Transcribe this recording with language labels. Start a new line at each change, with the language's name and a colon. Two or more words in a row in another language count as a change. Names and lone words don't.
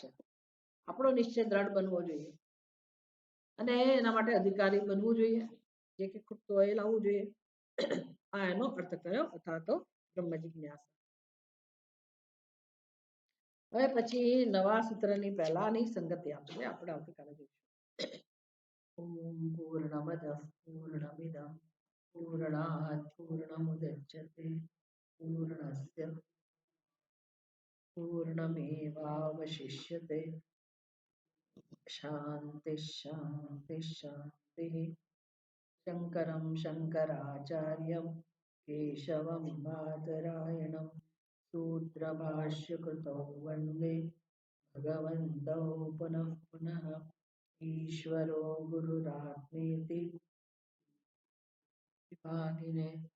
Gujarati: આપણો નિશ્ચય દ્રઢ બનવો જોઈએ અને એના માટે અધિકારી બનવું જોઈએ. જે કે ખૂટતું હોય એ લાવવું જોઈએ. આ એનો અર્થ કર્યો. અથવા તો બ્રહ્મ જિજ્ઞાસા. હવે પછી નવા સૂત્રની પહેલાની સંગતિ આપણે આવતીકાલે જોઈશું.
Sanskrit: ॐ पूर्णमदः पूर्णमिदं पूर्णात् पूर्णमुदच्यते पूर्णस्य पूर्णमेवावशिष्यते शान्तिः शान्तिः शान्तिः शङ्करं शङ्कराचार्यं केशवं बादरायणं सूत्रभाष्यकृतौ वन्दे भगवन्तौ पुनः पुनः ईश्वरो गुरुरात्मेति विभागिने